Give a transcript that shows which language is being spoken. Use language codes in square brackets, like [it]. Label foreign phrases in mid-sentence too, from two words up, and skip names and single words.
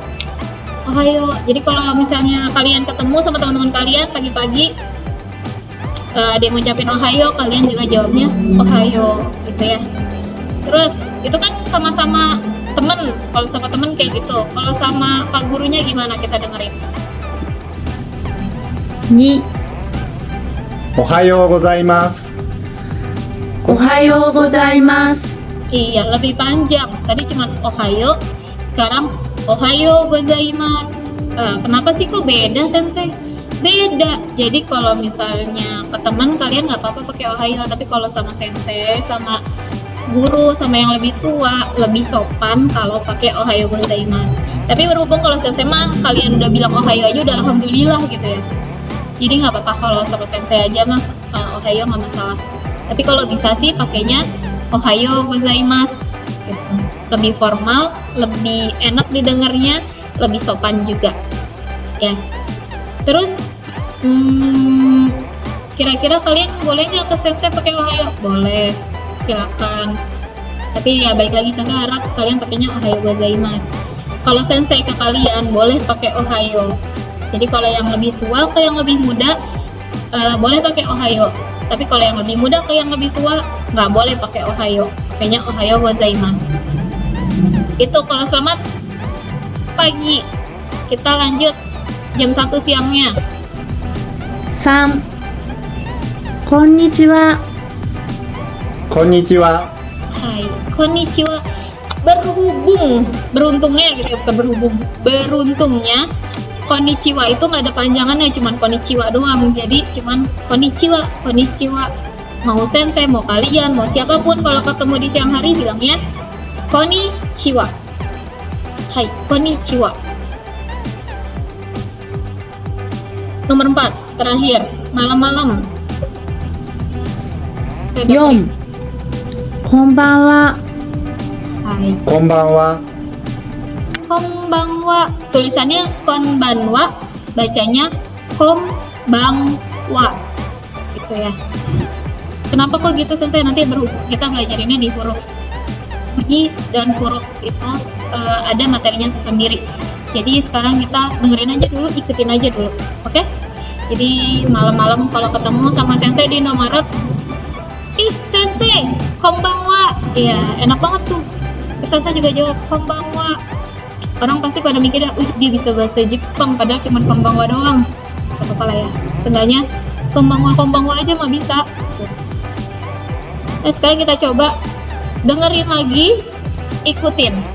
[id] Jadi kalau misalnya kalian ketemu sama teman-teman kalian pagi-pagi, ada yang ngucapin ohayo, kalian juga jawabnya ohayo gitu ya. Terus itu kan sama-sama temen. Kalau sama temen kayak gitu. Kalau sama pak gurunya gimana, kita dengerin. Ni. [ja] おはようございます. おはようございます. [id] Iya, lebih panjang. Tadi cuma ohayo, sekarang [ja] おはようございます. [id] Kenapa sih kok beda, Sensei? Beda. Jadi kalau misalnya ke teman kalian nggak apa-apa pakai ohayo, tapi kalau sama Sensei, sama guru, sama yang lebih tua, lebih sopan kalau pakai [ja] おはようございます. [id] Tapi berhubung kalau Sensei mah kalian udah bilang ohayo aja udah alhamdulillah gitu ya. Jadi nggak apa-apa kalau sama Sensei aja mah ohayo nggak masalah. Tapi kalau bisa sih pakainya [ja] おはようございます [id] gitu. Lebih formal, lebih enak didengarnya, lebih sopan juga ya. Terus kira-kira kalian boleh nggak ke Sensei pakai ohayo? Boleh, silakan. Tapi ya balik lagi, Sensei harap kalian pakainya [ja] おはようございます. [id] Kalau Sensei ke kalian boleh pakai ohayo. Jadi kalau yang lebih tua ke yang lebih muda boleh pakai ohayo. Tapi kalau yang lebih muda ke yang lebih tua nggak boleh pakai ohayo. Pakainya [ja] おはようございます. [id] Itu kalau selamat pagi. Kita lanjut jam 1 siangnya. 3. Konnichiwa. Konnichiwa. [ja] はい、こんにちは. [id] Beruntungnya gitu ya, bukan berhubung. Beruntungnya konnichiwa itu nggak ada panjangannya, cuman konnichiwa doang. Jadi cuman konnichiwa. Mau Sensei, mau kalian, mau siapapun kalau ketemu di siang hari bilangnya konnichiwa. [ja] はい、こんにちは. [id] Nomor 4, terakhir, malam-malam. 4. Konbanwa. Hai. Konbanwa. Konbanwa. Tulisannya konbanwa, bacanya konbanwa. Gitu ya. Kenapa kok gitu, Sensei? Nanti kita belajarinnya di huruf bunyi dan huruf itu ada materinya sendiri. Jadi sekarang kita dengerin aja dulu, ikutin aja dulu. Oke? Jadi malam-malam kalau ketemu sama Sensei di Indomaret, ih Sensei, konbanwa. Iya, enak banget tuh. Terus Sensei juga jawab konbanwa. Orang pasti pada mikirnya, dia bisa bahasa Jepang, padahal cuma konbanwa doang. Gak apa-apa lah ya. Seenggaknya konbanwa aja mah bisa. Nah, sekarang kita coba dengerin lagi, ikutin.